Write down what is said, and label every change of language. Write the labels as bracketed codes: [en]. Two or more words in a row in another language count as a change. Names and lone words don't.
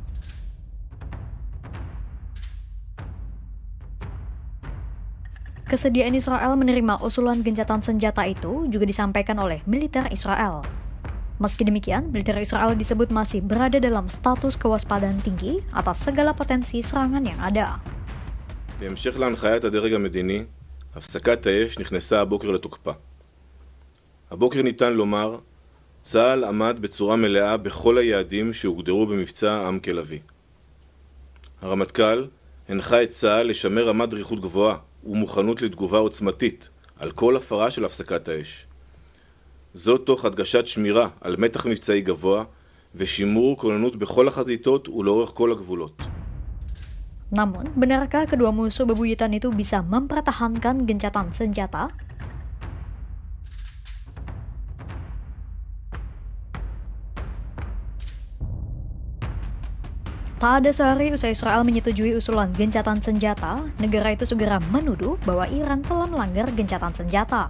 [id] Kesediaan Israel menerima usulan gencatan senjata itu juga disampaikan oleh militer Israel. Meski demikian, militer Israel disebut masih berada dalam status kewaspadaan tinggi atas segala potensi serangan yang ada. [he] בהמשך להנחיית הדרג המדיני, הפסקת האש נכנסה הבוקר לתוקפה. הבוקר ניתן לומר, צה"ל עמד בצורה מלאה בכל היעדים שהוגדרו במבצע עם כלביא. הרמטכ"ל הנחה את צה"ל לשמר רמת דריכות גבוהה ומוכנות לתגובה עוצמתית על כל הפרה של הפסקת האש. זאת תוך הדגשת שמירה על מתח מבצעי גבוה ושימור כוננות בכל החזיתות ולאורך כל הגבולות. [id] Namun, benarkah kedua musuh bebuyutan itu bisa mempertahankan gencatan senjata? Tak ada sehari usai Israel menyetujui usulan gencatan senjata, negara itu segera menuduh bahwa Iran telah melanggar gencatan senjata.